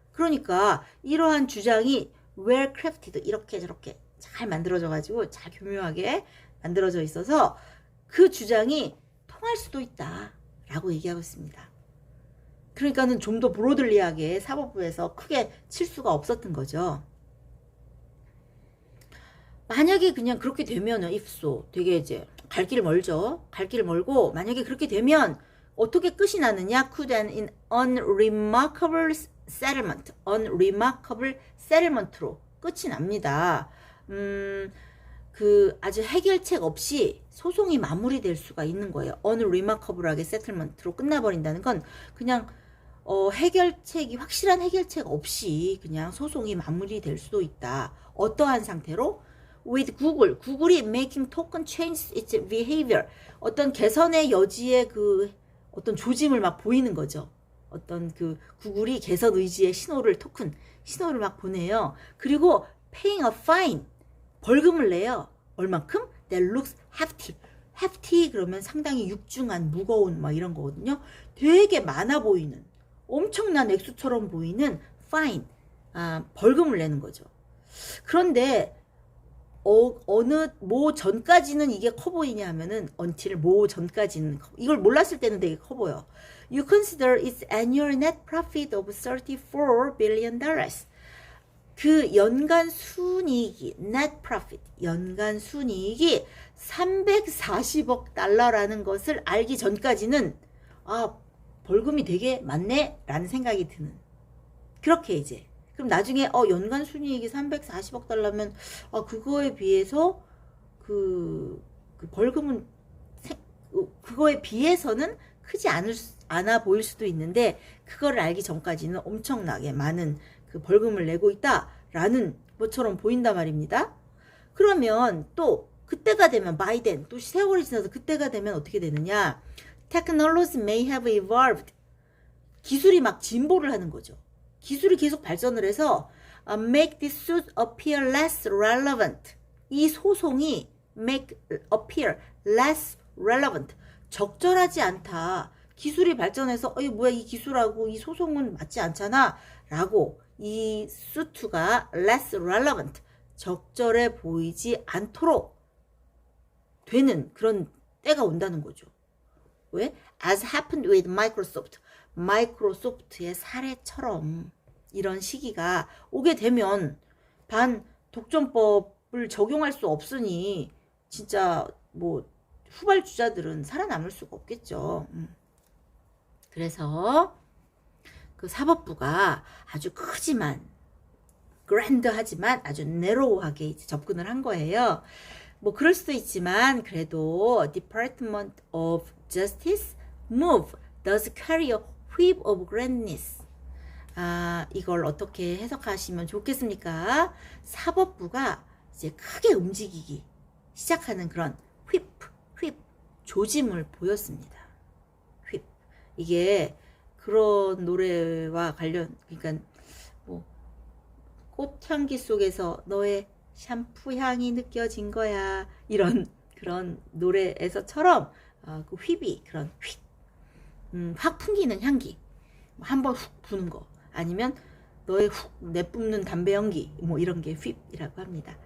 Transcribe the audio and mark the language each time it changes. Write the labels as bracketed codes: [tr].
[ko] 그러니까 이러한 주장이 [en] well crafted [ko] 이렇게 저렇게 잘 만들어져 가지고 잘 교묘하게 만들어져 있어서 그 주장이 통할 수도 있다 라고 얘기하고 있습니다. 그러니까는 좀 더 브로들리하게 사법부에서 크게 칠 수가 없었던 거죠. 만약에 그냥 그렇게 되면은 [en] if so [ko] 되게 이제 갈 길 멀죠. 갈 길 멀고 만약에 그렇게 되면 어떻게 끝이 나느냐? [en] could an unremarkable settlement, unremarkable settlement로 [ko] 끝이 납니다. 그 아주 해결책 없이 소송이 마무리될 수가 있는 거예요. [en] unremarkable [ko] 하게 settlement로 끝나버린다는 건 그냥 해결책이 확실한 해결책 없이 그냥 소송이 마무리될 수도 있다. 어떠한 상태로? with 구글이 [en] making token change its behavior [ko] 어떤 개선의 여지의 그 어떤 조짐을 막 보이는 거죠. 어떤 그 구글이 개선 의지의 신호를 막 보내요. 그리고 [en] paying a fine [ko] 벌금을 내요. 얼만큼? [en] That looks hefty [ko] 그러면 상당히 육중한 무거운 막 이런 거거든요. 되게 많아 보이는 엄청난 액수처럼 보이는 fine 벌금을 내는 거죠. 그런데 어느 뭐 전까지는 이게 커 보이냐 하면은 [en] until [ko] 뭐 전까지는 이걸 몰랐을 때는 되게 커 보여. [en] You consider its annual net profit of $34 billion. [ko] 그 연간 순이익이 [en] net profit [ko] 연간 순이익이 340억 달러라는 것을 알기 전까지는 벌금이 되게 많네 라는 생각이 드는 그렇게 이제 그럼 나중에 연간 순이익이 340억 달러면 그거에 비해서 그 벌금은 그거에 비해서는 크지 않아 보일 수도 있는데 그거를 알기 전까지는 엄청나게 많은 그 벌금을 내고 있다라는 것처럼 보인단 말입니다. 그러면 또 그때가 되면 [en] by then [ko] 또 세월이 지나서 그때가 되면 어떻게 되느냐? [en] Technologies may have evolved. [ko] 기술이 막 진보를 하는 거죠. 기술이 계속 발전을 해서 [en] make this suit appear less relevant. [ko] 이 소송이 [en] make appear less relevant. [ko] 적절하지 않다. 기술이 발전해서 뭐야 이 기술하고 이 소송은 맞지 않잖아 라고 이 수트가 [en] less relevant. [ko] 적절해 보이지 않도록 되는 그런 때가 온다는 거죠. 왜? [en] As happened with Microsoft. [ko] 마이크로소프트의 사례처럼 이런 시기가 오게 되면 반독점법을 적용할 수 없으니 진짜 뭐 후발주자들은 살아남을 수가 없겠죠. 그래서 그 사법부가 아주 크지만 그랜드하지만 아주 내로우하게 접근을 한 거예요. 뭐 그럴 수도 있지만 그래도 [en] Department of Justice move does carry a whip of grandness. [ko] 이걸 어떻게 해석하시면 좋겠습니까? 사법부가 이제 크게 움직이기 시작하는 그런 whip 조짐을 보였습니다. whip 이게 그런 노래와 관련 그러니까 뭐 꽃향기 속에서 너의 샴푸 향이 느껴진 거야 이런 그런 노래에서처럼 그 휘비 그런 휙 확 풍기는 향기 한번 훅 부는 거 아니면 너의 훅 내뿜는 담배 연기 뭐 이런 게 휘이라고 합니다.